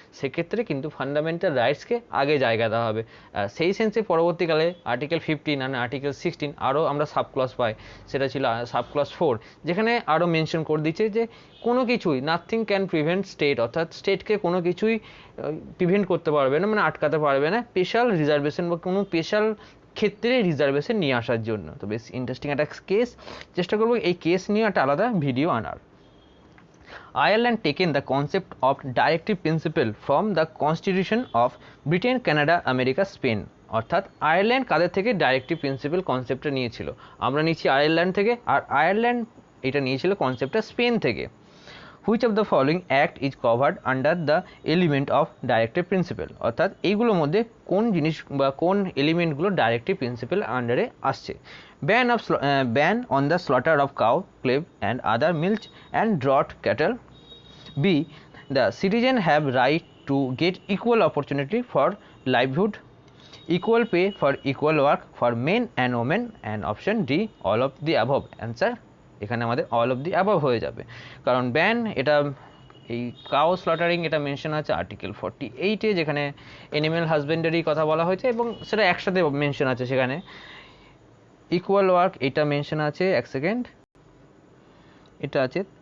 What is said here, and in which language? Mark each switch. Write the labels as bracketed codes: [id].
[bn] সেক্ষেত্রে কিন্তু ফান্ডামেন্টাল রাইটসকে আগে জায়গা দেওয়া হবে। সেই সেন্সে পরবর্তীকালে আর্টিকেল 15 আর আর্টিকেল 16 আরও আমরা সাবক্লজ পাই, সেটা ছিল সাবক্লজ 4, যেখানে আরও মেনশন করে দিচ্ছে যে কোনো কিছুই নাথিং ক্যান প্রিভেন্ট স্টেট, অর্থাৎ স্টেটকে কোনো কিছুই প্রিভেন্ট করতে পারবে না, মানে আটকাতে পারবে না স্পেশাল রিজার্ভেশন বা কোনো স্পেশাল ক্ষেত্রে রিজার্ভেশন নিয়ে আসার জন্য। তো বেশ ইন্টারেস্টিং একটা কেস, চেষ্টা করবো এই কেস নিয়ে একটা আলাদা ভিডিও আনার। [en] Ireland taken the concept of directive principle from the constitution of Britain, Canada, America, Spain. [bn] অর্থাৎ আয়ারল্যান্ড কাদের থেকে ডাইরেক্টিভ প্রিন্সিপাল কনসেপ্টটা নিয়েছিল? আমরা নিয়েছি আয়ারল্যান্ড থেকে, আর আয়ারল্যান্ড এটা নিয়েছিল কনসেপ্টটা স্পেন থেকে। [en] Which of the following act is covered under the element of directive principle? [bn] অর্থাৎ এইগুলোর মধ্যে কোন জিনিস বা কোন এলিমেন্টগুলো ডাইরেক্টিভ প্রিন্সিপাল আন্ডারে আসছে? [en] ban on the slaughter of cow, calf and other milch and draught cattle. B, the citizen have right to get equal opportunity for livelihood, equal pay for equal work for men and women, and option D, all of the above. [bn] Answer এখানে আমাদের all of the above হয়ে যাবে, কারণ ban এটা এই cow slaughtering এটা mention আছে article 48-এ, যেখানে অ্যানিম্যাল হাজবেন্ডারি কথা বলা হয়েছে এবং সেটা একসাথে মেনশন আছে সেখানে। ইকুয়াল ওয়ার্ক এটা মেনশন আছে, এক সেকেন্ড, এটা আছে